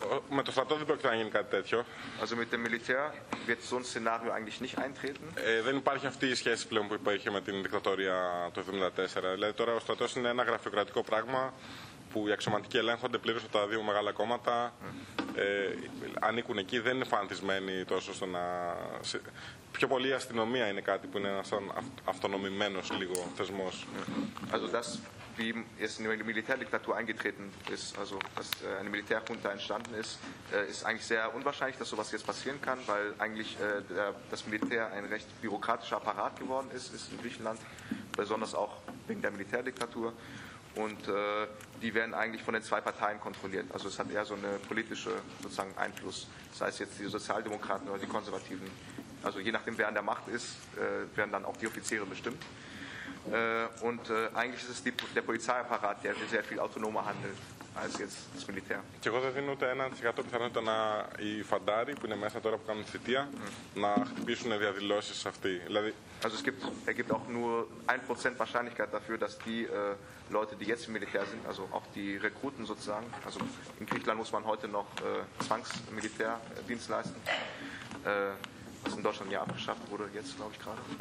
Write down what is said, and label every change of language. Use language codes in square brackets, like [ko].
[el] Με το στρατό δεν πρόκειται να γίνει κάτι τέτοιο. [de] Also mit dem Militär wird so ein Szenario eigentlich nicht eintreten. [el] Δεν υπάρχει αυτή η σχέση πλέον που υπήρχε με την δικτατορία το 1974. Δηλαδή τώρα ο στρατός είναι ένα γραφειοκρατικό πράγμα που οι αξιωματικοί ελέγχονται πλήρως από τα δύο μεγάλα κόμματα. Ανήκουν εκεί, δεν είναι φανατισμένοι τόσο στο να... Πιο πολύ η αστυνομία είναι κάτι που είναι ένας αυτονομημένος λίγο θεσμός. [de] Also das... wie es in die Militärdiktatur eingetreten ist, also dass eine Militärjunta entstanden ist, ist eigentlich sehr unwahrscheinlich, dass sowas jetzt passieren kann, weil eigentlich das Militär ein recht bürokratischer Apparat geworden ist, ist in Griechenland, besonders auch wegen der Militärdiktatur. Und die werden eigentlich von den zwei Parteien kontrolliert. Also es hat eher so eine politische sozusagen Einfluss, sei es jetzt die Sozialdemokraten oder die Konservativen. Also je nachdem, wer an der Macht ist, werden dann auch die Offiziere bestimmt. Und eigentlich ist es der Polizeiapparat, der sehr viel autonomer handelt als jetzt das Militär. [el] Και εγώ δεν δίνω ούτε 1% πιθανότητα να οι φαντάροι που είναι μέσα τώρα που κάνουν θητεία να χτυπήσουν διαδηλώσεις σε αυτή. Δηλαδή... [de] Also es gibt auch nur 1% Wahrscheinlichkeit dafür, dass die Leute, die jetzt im Militär sind, also auch die Rekruten sozusagen, also in Griechenland muss man heute noch Zwangsmilitärdienst leisten, was in Deutschland ja abgeschafft wurde, jetzt glaube ich gerade.